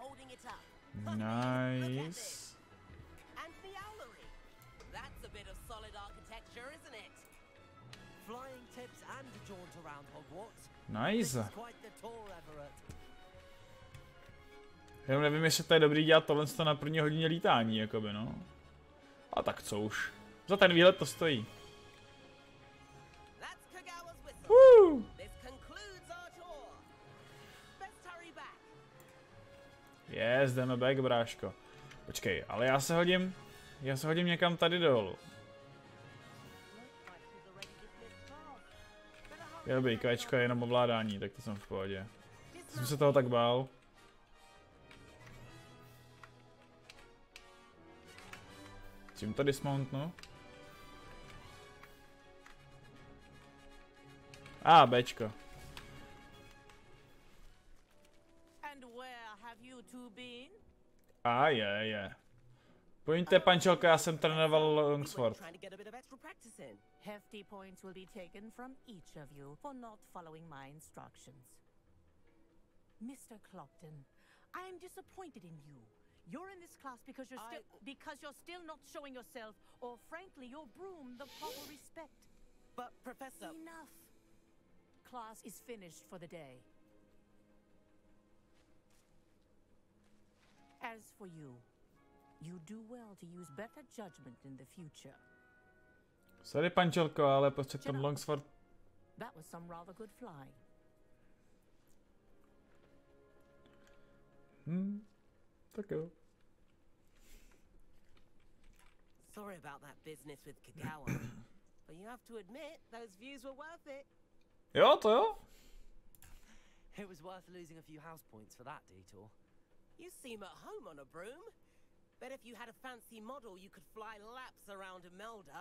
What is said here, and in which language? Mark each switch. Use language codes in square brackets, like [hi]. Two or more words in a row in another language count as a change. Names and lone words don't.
[en] it up. Nice. And the owlery. That's a bit of solid architecture, isn't it? Flying tips and a jaunt around Hogwarts. Nice. This is quite the tour, Everett. [cs] Jenom nevím, jestli to je dobrý dělat tohle na první hodině lítání, jakoby, no. A tak co už. Za ten výlet to stojí. [en] That's Kagawa's whistle. This concludes our tour. Best hurry back. Yes, [cs] jdeme back, bráško. Počkej, ale já se hodím někam tady dolů. Je dobrý, kvéčko je jenom ovládání, tak to jsem v pohodě. Jsem se toho tak bál. Čím to dismountnu? Bčko. [en] And where have you two been? [cs] Je. Pojďte, pančelko, já jsem trénoval Longsword. [en] Trying to get a bit of extra practice in. Hefty points will be taken from each of you for not following my instructions. Mr. Clopton, I am disappointed in you. You're in this class because you're still not showing yourself, or frankly, your broom the proper respect. But, Professor... Enough. Class is finished for the day. As for you, you do well to use better judgment in the future. Sorry, [cs] pančelko, ale prostě ten Longsword... [en] That was some rather good flying. [cs] Tak jo. [en] Sorry about that business with Kagawa. But you have to admit, those views were worth it. [cs] Jo, to jo. [en] It was worth losing a few house points for that detour. You seem at home on a broom. Bet if you had a fancy model, you could fly laps around Imelda.